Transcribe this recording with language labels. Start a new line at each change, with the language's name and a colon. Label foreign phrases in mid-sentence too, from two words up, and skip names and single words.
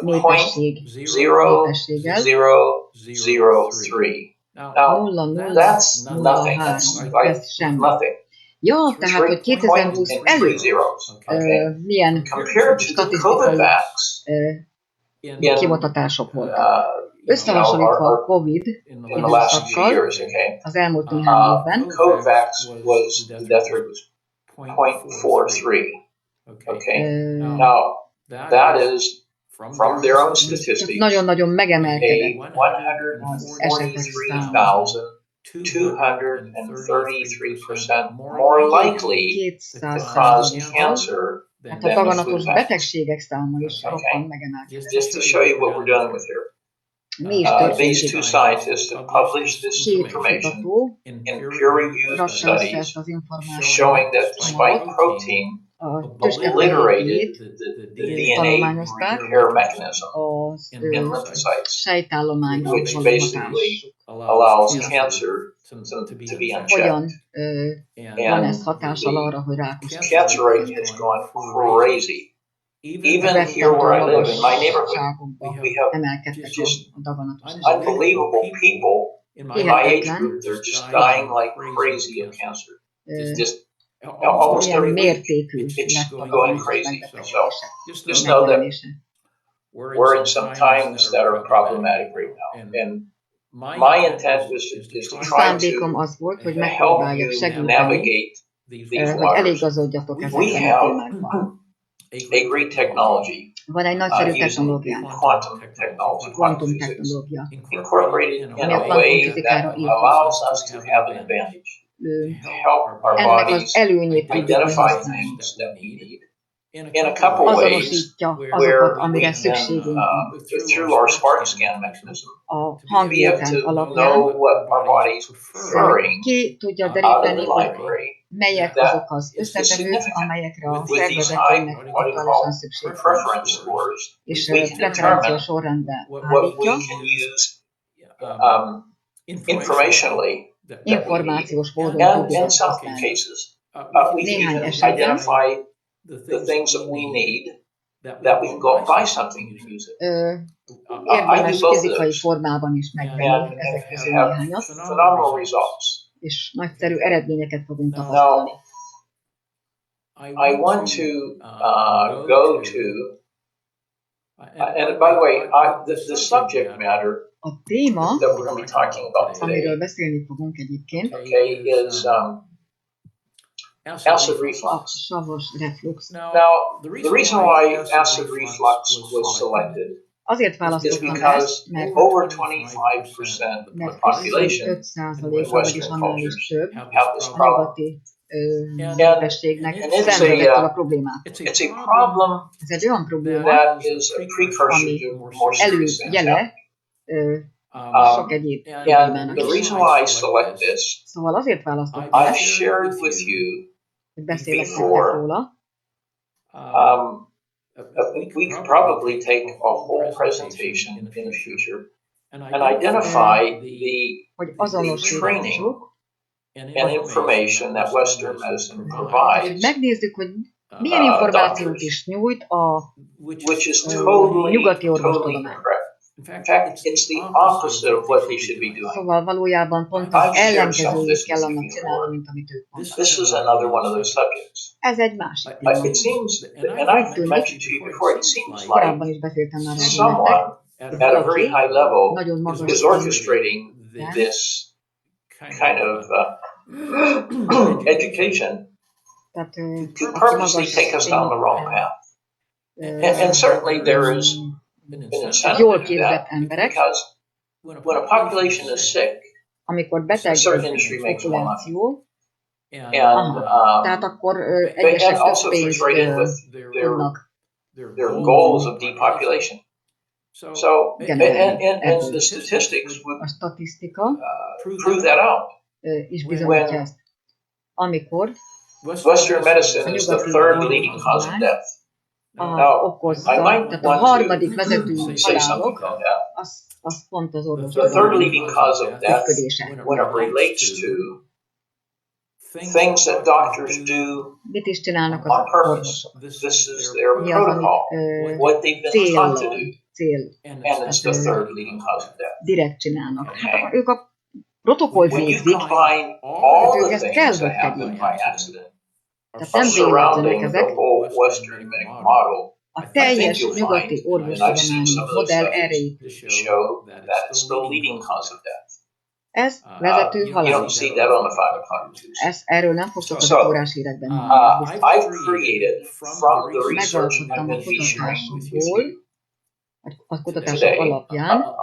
Hungarian: népességgel?
English: 0.003. Now, that's nothing. That's like
Hungarian: Ez semmi.
English: nothing.
Hungarian: Ja, tehát, hogy 2020
English: and three
Hungarian: előtt
English: zeros. Okay.
Hungarian: milyen
English: Compared to the COVID
Hungarian: statisztikai
English: vax,
Hungarian: kimutatások voltak. Összehasonlítva a COVID
English: in the last few
Hungarian: időszakkal
English: years, okay,
Hungarian: az elmúlt néhány évben,
English: Covax was, the death rate was 0.43. Okay, now that is from their own statistics
Hungarian: nagyon-nagyon megemelkedett
English: a 123% more likely to cause cancer
Hungarian: hát a
English: than the
Hungarian: daganatos
English: flu vax.
Hungarian: betegségek száma is roppant megemelkedett.
English: Just to show you what we're dealing with here.
Hungarian: Mi is
English: These
Hungarian: történik
English: two
Hungarian: itt?
English: scientists have published this
Hungarian: Két
English: information
Hungarian: kutató
English: in peer-reviewed
Hungarian: rakta össze
English: studies
Hungarian: ezt az információt,
English: showing that the spike protein
Hungarian: a tüske
English: obliterated the DNA
Hungarian: tanulmányozták
English: repair mechanism
Hungarian: az
English: in lymphocytes,
Hungarian: sejtállományra
English: which
Hungarian: való
English: basically
Hungarian: hatás.
English: allows cancer to be unchecked.
Hungarian: Hogyan van ez
English: And
Hungarian: hatással arra, hogy rákos
English: the cancer rate has gone crazy. Even here where I live, in my neighborhood, we have
Hungarian: emelkedtek
English: just
Hungarian: a daganatos
English: unbelievable people in my age group. They're just dying like crazy of cancer. It's just almost
Hungarian: milyen
English: every week.
Hungarian: mértékű
English: It's
Hungarian: lett a
English: going
Hungarian: daganatos
English: crazy. So
Hungarian: megbetegedések
English: just know that
Hungarian: megjelenése.
English: we're in some times that are problematic right now. And my intent is to
Hungarian: A
English: try
Hungarian: szándékom
English: to
Hungarian: az volt, hogy
English: help
Hungarian: megpróbáljak
English: you
Hungarian: segíteni,
English: navigate these
Hungarian: hogy
English: waters.
Hungarian: eligazodjatok
English: We
Hungarian: ezekben a
English: have
Hungarian: témákban.
English: a great technology
Hungarian: Van egy nagyszerű
English: using
Hungarian: technológiánk,
English: quantum technology, quantum
Hungarian: kvantum
English: physics,
Hungarian: technológia,
English: incorporated in
Hungarian: ami a
English: a way
Hungarian: kvantumfizikára
English: that
Hungarian: épül.
English: allows us to have an advantage, to help our
Hungarian: Ennek az
English: bodies
Hungarian: előnyét tudjuk
English: identify
Hungarian: használni.
English: things that we need in a couple ways
Hungarian: Azonosítja
English: where
Hungarian: azokat,
English: we
Hungarian: amire
English: can,
Hungarian: szükségünk van.
English: through our spark scan mechanism,
Hungarian: A
English: be able
Hungarian: hangvétel
English: to
Hungarian: alapján
English: know what our body's preferring
Hungarian: ki tudja
English: out of
Hungarian: deríteni,
English: the
Hungarian: hogy
English: library.
Hungarian: melyek
English: That
Hungarian: azok az
English: is
Hungarian: összetevők,
English: significant.
Hungarian: amelyekre a
English: With these high,
Hungarian: szervezetünknek
English: what do you
Hungarian: aktuálisan
English: call,
Hungarian: szükség van.
English: preference scores,
Hungarian: És
English: we can
Hungarian: preferencia
English: determine
Hungarian: sorrendben
English: what we
Hungarian: állítja,
English: can use informationally that we need.
Hungarian: információs módon
English: And
Hungarian: tudjuk
English: in
Hungarian: ezt
English: some
Hungarian: használni.
English: cases, we
Hungarian: Néhány
English: can
Hungarian: esetben
English: identify the things that we need, that we can go buy something and use it.
Hungarian: Érdemes fizikai formában is megvenni
English: And
Hungarian: ezek közül
English: have
Hungarian: néhányat,
English: phenomenal results.
Hungarian: és nagyszerű eredményeket fogunk tapasztalni.
English: I want to go to, and by the way, the subject matter
Hungarian: A téma,
English: that we're going to be talking about today,
Hungarian: amiről beszélni fogunk egyébként,
English: okay, is acid
Hungarian: a
English: reflux.
Hungarian: savas reflux.
English: Now, the reason why acid reflux was selected
Hungarian: Azért
English: is
Hungarian: választottam
English: because
Hungarian: ezt, mert
English: over 25% of the population
Hungarian: 25%, vagyis annál is több
English: have this
Hungarian: a
English: problem.
Hungarian: nyugati népességnek
English: And it's
Hungarian: szenvedett el a problémát.
English: It's a problem
Hungarian: Ez egy olyan probléma,
English: that is a precursor
Hungarian: ami
English: to more serious things
Hungarian: előjele
English: happening.
Hungarian: sok egyéb
English: And
Hungarian: problémának
English: the
Hungarian: is.
English: reason why I select this,
Hungarian: Szóval azért választottam
English: I've
Hungarian: ezt,
English: shared with you
Hungarian: hogy beszélek nektek
English: before.
Hungarian: róla.
English: We could probably take a whole presentation in the future and identify
Hungarian: Hogy
English: the training
Hungarian: azonosítsuk,
English: and information that Western medicine
Hungarian: hogy
English: provides,
Hungarian: megnézzük, hogy milyen információt is nyújt a
English: which is totally
Hungarian: nyugati orvostudomány.
English: incorrect. In fact, it's the opposite of what they should be doing.
Hungarian: Szóval valójában pont az ellenkezőjét kell annak csinálni, mint amit ők mondanak.
English: This is another one of those subjects.
Hungarian: Ez egy másik téma.
English: It seems, and I've mentioned to you before, it seems like
Hungarian: Korábban is beszéltem már erről
English: someone
Hungarian: nektek.
English: at a very high level
Hungarian: Nagyon magas
English: is orchestrating this kind of education
Hungarian: Tehát,
English: to purposely take us down the wrong path. And certainly there is an incentive
Hungarian: jól
English: to do
Hungarian: képzett
English: that,
Hungarian: emberek,
English: because when a population is sick,
Hungarian: amikor beteg
English: a certain industry makes more money.
Hungarian: populáció,
English: And,
Hungarian: tehát akkor
English: and
Hungarian: egyesek több
English: also fits
Hungarian: pénzt
English: right in with
Hungarian: tudnak
English: their goals of depopulation. So, and
Hungarian: generálni.
English: the statistics would
Hungarian: A statisztika
English: prove that out.
Hungarian: is bizonyítja ezt. Amikor
English: Western medicine is the third leading cause of death.
Hungarian: okozza,
English: I might
Hungarian: tehát a
English: want to
Hungarian: harmadik vezető
English: say something
Hungarian: halálok,
English: about that.
Hungarian: az pont az
English: The third
Hungarian: orvostudomány
English: leading cause of death,
Hungarian: működése.
English: when it relates to things that doctors do
Hungarian: Mit is csinálnak az
English: on purpose.
Hungarian: orvosok?
English: This is their
Hungarian: Mi az, amit
English: protocol, what they've been taught to do,
Hungarian: cél
English: and it's the third leading cause of death.
Hungarian: direkt csinálnak. Hát ők a protokollt
English: When you
Hungarian: végzik,
English: combine all
Hungarian: ők
English: the
Hungarian: ezt
English: things
Hungarian: kell,
English: that
Hungarian: hogy
English: happen
Hungarian: tegyék.
English: by accident,
Hungarian: Tehát nem véletlenek
English: surrounding the
Hungarian: ezek,
English: whole Western medical model,
Hungarian: A teljes nyugati orvostudományi modell erre épül. Ez vezető halálos. Erről nem fogtok az órás hírekben hallani. Megalkottam a kutatásokból, a kutatások alapján